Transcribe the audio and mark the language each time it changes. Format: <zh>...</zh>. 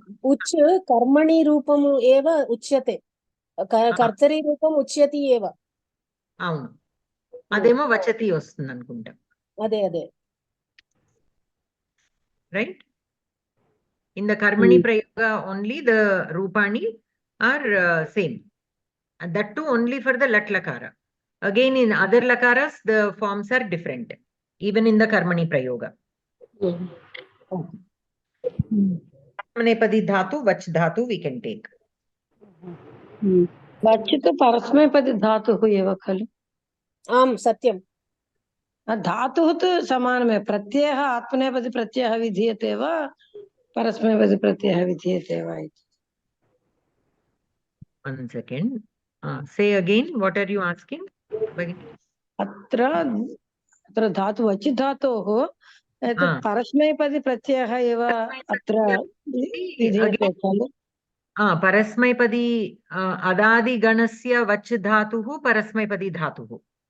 <sa>ఉచ్ కర్మణి రూపము ఏవ ఉచ్యతే, కర్తరి రూపం ఉచ్యతి ఏవ.</sa> <te>అవును, అదేమో వచతి వస్తుంది అనుకుంటా. అదే</te> <en>Right. In the కర్మణి ప్రయోగ only the రూపాణి are same. That too only for the లట్లకార. Again, in other lakaras, the forms are different, even in the karmani prayoga. Atmanepadi dhatu, vach dhatu we can take.</en> <sa>वच् तु परस्मैपदी धातुः एव खलु. आम् सत्यं. धातुः तु समानमेव. प्रत्ययः आत्मनेपदी प्रत्ययः विधीयते वा परस्मैपदी प्रत्ययः विधीयते वा इति.</sa> <en>One second. Say again, what are you asking?</en> <sa>अत्र धातु वच् धातोः परस्मैपदी प्रत्ययः एव अत्र विधीयते खलु. परस्मैपदी अदादिगणस्य वच् धातुः परस्मैपदी धातुः.</sa>